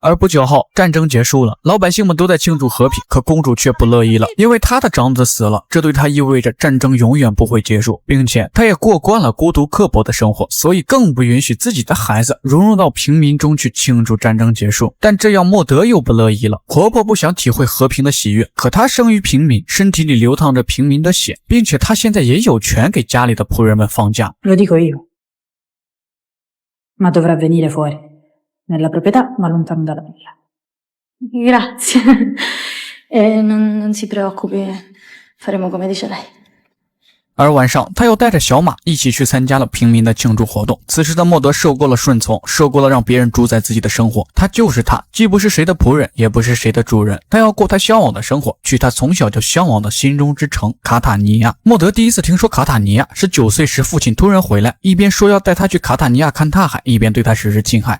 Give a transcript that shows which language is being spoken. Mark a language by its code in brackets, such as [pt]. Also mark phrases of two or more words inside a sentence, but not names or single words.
[zh] 而不久后，战争结束了，老百姓们都在庆祝和平，可公主却不乐意了，因为她的长子死了，这对她意味着战争永远不会结束，并且她也过惯了孤独刻薄的生活，所以更不允许自己的孩子融入到平民中去庆祝战争结束。但这样莫德又不乐意了。婆婆不想体会和平的喜悦，可她生于平民，身体里流淌着平民的血，并且她现在也有权给家里的仆人们放假。 [it] Lo dico io. Ma dovrà venire fuori, nella proprietà, ma lontano dalla villa. Grazie. Non si preoccupi, faremo come dice lei. [zh] 而晚上，他又带着小马一起去参加了平民的庆祝活动。此时的莫德受够了顺从，受够了让别人主宰自己的生活。他就是他，既不是谁的仆人，也不是谁的主人。他要过他向往的生活，去他从小就向往的心中之城卡塔尼亚。莫德第一次听说卡塔尼亚是9岁时父亲突然回来，一边说要带他去卡塔尼亚看大海，一边对他实施侵害。